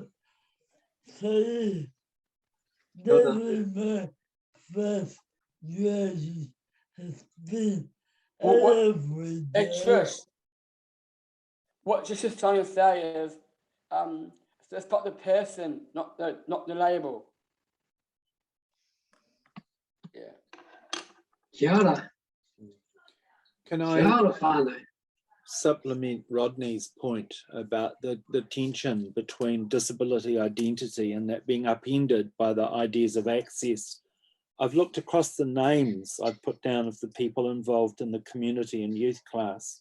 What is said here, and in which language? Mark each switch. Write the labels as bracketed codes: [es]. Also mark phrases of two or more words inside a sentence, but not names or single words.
[en] So that's my first graduation has been. Hey Trish, what just is trying to say is, it's about the person, not the label. Yeah. [mi] Kia ora. [en] Can [mi] Kia [en] I [mi] ora whānau. [en] supplement Rodney's point about the tension between disability identity and that being upended by the ideas of access? I've looked across the names I've put down of the people involved in the community and youth class.